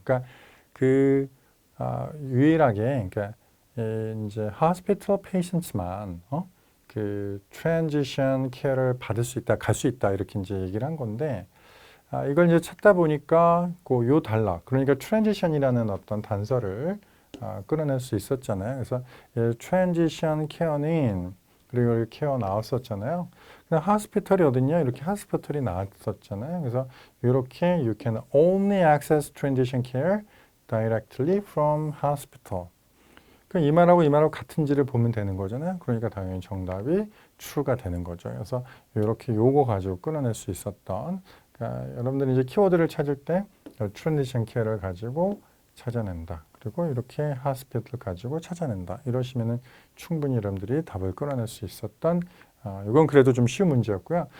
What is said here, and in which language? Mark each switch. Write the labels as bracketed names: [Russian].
[Korean] 그러니까 그 유일하게 그러니까 이제 hospital patients만 그 transition care를 받을 수 있다, 갈 수 있다 이렇게 이제 얘기를 한 건데 이걸 이제 찾다 보니까 요 단락 그러니까 transition이라는 어떤 단서를 끌어낼 수 있었잖아요. 그래서 transition care는 그리고 이렇게 케어 나왔었잖아요. 하스피털이 어딨냐? 이렇게 하스피털이 나왔었잖아요. 그래서 이렇게 [English] you can only access transition care directly from hospital. [Korean] 그러니까 이 말하고 이 말하고 같은지를 보면 되는 거잖아요. 그러니까 당연히 정답이 true가 되는 거죠. 그래서 이렇게 요거 가지고 끌어낼 수 있었던 그러니까 여러분들이 이제 키워드를 찾을 때 transition care를 가지고 찾아낸다. 그리고 이렇게 hospital 가지고 찾아낸다. 이러시면은 충분히 여러분들이 답을 끌어낼 수 있었던 이건 그래도 좀 쉬운 문제였고요.